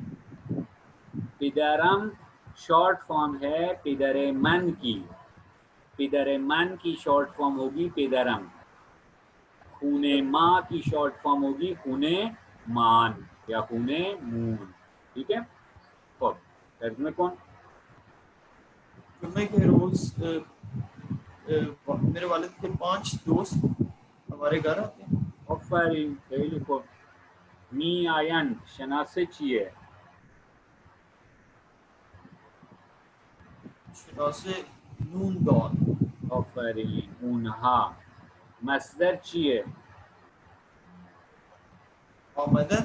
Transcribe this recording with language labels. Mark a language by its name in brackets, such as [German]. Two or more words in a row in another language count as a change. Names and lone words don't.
[Urdu] پدرم [English] short form [Urdu] ہے [Persian] پدر من [Urdu] کی. [Persian] پدر من [Urdu] کی [English] short form [Urdu] ہوگی پدرم، [Persian] خون ماں [Urdu] کی [English] short form [Urdu] ہوگی [Persian] خون مان [Urdu] یا [Persian] خون مون. [Urdu] ٹھیک ہے. [Persian] ترجمے کون؟ [Urdu] جمعے کے روز میرے والد کے 5 دوست ہمارے گھر آتے ہیں. [Persian] آفرین. خیلی خوب. می آین شناسه چیه؟ شناسه نون دان. آفرین. اونها. مصدر چیه؟ آمدن.